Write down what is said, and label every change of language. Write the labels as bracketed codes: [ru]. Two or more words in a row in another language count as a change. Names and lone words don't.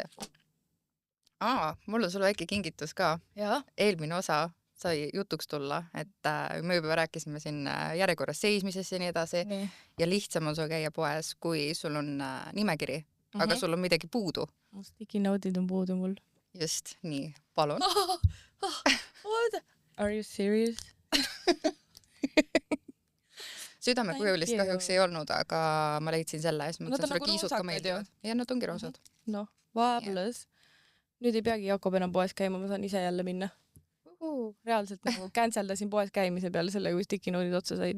[et] Mul on sulle väike kingitus ka. Ja? Eelmine osa sai jutuks tulla, et me juba rääkisime siin järjekorras seismisest ja nii edasi. Nii. Ja lihtsam on sul käia poes, kui sul on nimekiri, aga sul on midagi puudu. [en] Sticky note'id [et] on puudu mul. Just nii, palun. [en] What? Are you serious? [et] Südamekujulist kahjuks ei olnud, aga ma leidsin selle ja siis mõtlesin, sulle nagu kiisud ka meeldivad. Ja nad ongi roosad. No, vaeblus. Nüüd ei peagi Jakob enam poes käima, ma saan ise jälle minna. Reaalselt nagu canceldasin poes käimise peale selle, kui [en] sticky note'id [et] otsa said.